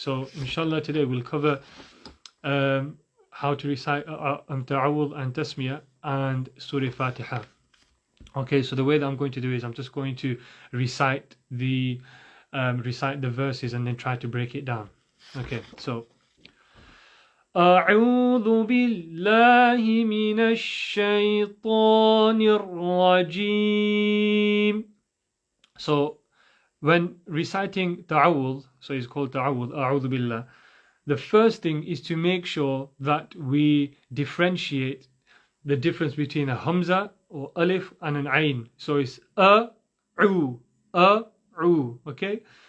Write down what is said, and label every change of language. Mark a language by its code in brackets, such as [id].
[en] So inshallah today we'll cover how to recite Ta'awudh and Tasmiyah and Surah Fatiha. Okay, so the way that I'm going to do is I'm just going to recite the verses and then try to break it down. Okay, so [ar] أعوذ بالله من الشيطان الرجيم. [en] So when reciting ta'awudh, so it's called ta'awudh, [ar] أعوذ بالله, [en] the first thing is to make sure that we differentiate the difference between a hamza or alif and an ayn. So it's u, okay?